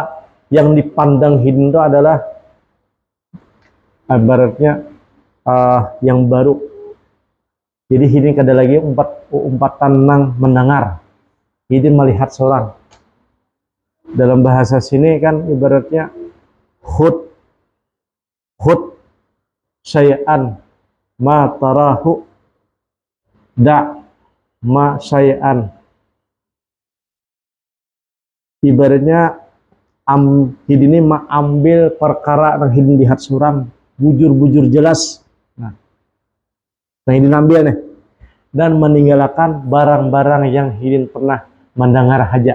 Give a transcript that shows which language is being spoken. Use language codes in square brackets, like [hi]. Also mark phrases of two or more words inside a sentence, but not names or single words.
[bjn] Yang dipandang hidin itu adalah ibaratnya yang baru. Jadi hidin kada lagi umpatan nang mendengar. Hidin melihat seorang. Dalam bahasa sini kan ibaratnya [ar] hud syai'an ma tarahu da ma syai'an. [bjn] Ibaratnya hidin ini ambil perkara yang hidin lihat seorang bujur jelas. Nah hidin ambil nih, dan meninggalkan barang-barang yang hidin pernah mendengar aja.